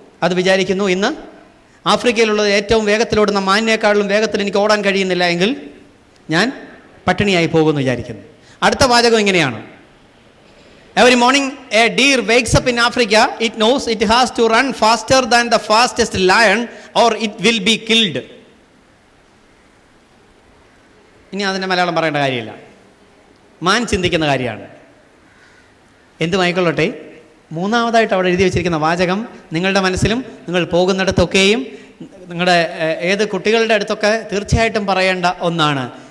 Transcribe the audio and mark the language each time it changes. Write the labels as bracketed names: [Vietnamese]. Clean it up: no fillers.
[Malayalam] അത് വിചാരിക്കുന്നു, ഇന്ന് ആഫ്രിക്കയിലുള്ളത് ഏറ്റവും വേഗത്തിലോടുന്ന മാനിനേക്കാളും വേഗത്തിൽ എനിക്ക് ഓടാൻ കഴിയുന്നില്ല എങ്കിൽ ഞാൻ പട്ടിണിയായി പോകുമെന്ന് വിചാരിക്കുന്നു. അടുത്ത വാചകം ഇങ്ങനെയാണ്. [English] Every morning a deer wakes up in Africa. It knows it has to run faster than the fastest lion or it will be killed. [Malayalam] ഇനി അതിൻ്റെ മലയാളം പറയേണ്ട കാര്യമില്ല. മാൻ ചിന്തിക്കുന്ന കാര്യമാണ്. എന്തുമായിക്കൊള്ളട്ടെ, മൂന്നാമതായിട്ട് അവിടെ എഴുതി വച്ചിരിക്കുന്ന വാചകം നിങ്ങളുടെ മനസ്സിലും നിങ്ങൾ പോകുന്നിടത്തൊക്കെയും നിങ്ങളുടെ ഏത് കുട്ടികളുടെ അടുത്തൊക്കെ തീർച്ചയായിട്ടും പറയേണ്ട ഒന്നാണ്.